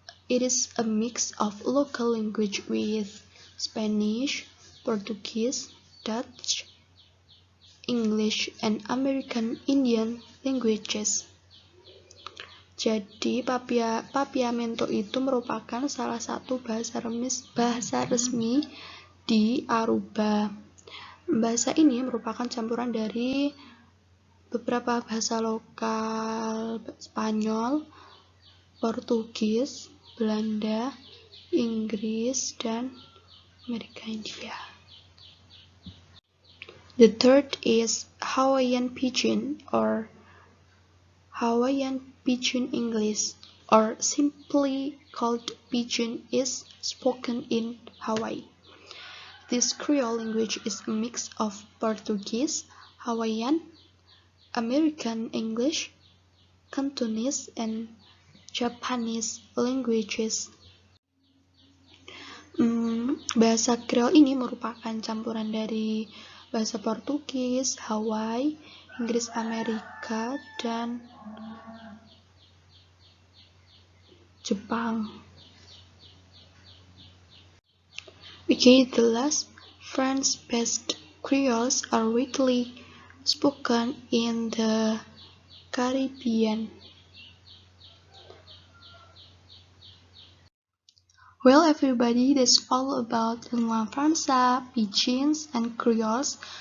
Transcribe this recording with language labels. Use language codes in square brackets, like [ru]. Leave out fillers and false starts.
[en] It is a mix of local language with Spanish, Portuguese, Dutch, English, and American Indian languages. [id] Jadi Papiamento itu merupakan salah satu bahasa resmi di Aruba. Bahasa ini merupakan campuran dari beberapa bahasa lokal Spanyol, Portugis, Belanda, Inggris, dan Amerika India. [en] The third is Hawaiian Pidgin or Hawaiian Pidgin English, or simply called Pidgin, is spoken in Hawaii. This Creole language is a mix of Portuguese, Hawaiian, American English, Cantonese, and Japanese languages. [id] Bahasa Creole ini merupakan campuran dari bahasa Portugis, Hawaii, Inggris Amerika, dan Jepang. [en] Okay, the last French-based Creoles are widely spoken in the Caribbean. Well, everybody, that's all about Lingua Franca, Pidgins, and Creoles.